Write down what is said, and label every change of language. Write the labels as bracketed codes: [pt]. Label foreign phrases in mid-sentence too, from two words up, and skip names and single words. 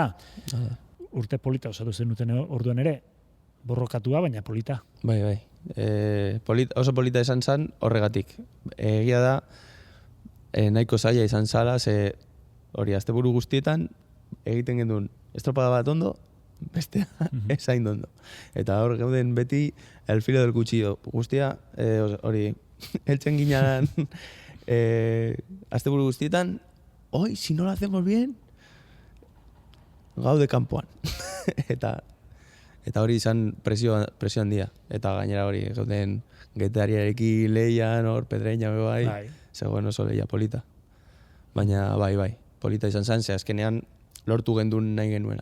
[eu] Urte polita osatu zen duten orduan ere, borrokatua, baina polita. Bai. Oso polita izan zen horregatik. Egia da, nahiko zaila izan zala, ze hori asteburu guztietan egiten genduen estropada bat ondo, bestea ez hain ondo. Eta hor gauden beti [es] el filo del cuchillo [eu] guztia, hori heltzen ginean asteburu guztietan, [es] hoy, si no lo hacemos bien, [eu] gaude kanpoan. eta hori izan presio handia. Eta gainera hori gauden Getariarekin leian, hor Pedreña bai, zegoen oso leia polita. Baina bai, polita izan zen, ze azkenean lortu gendun nahi genuela.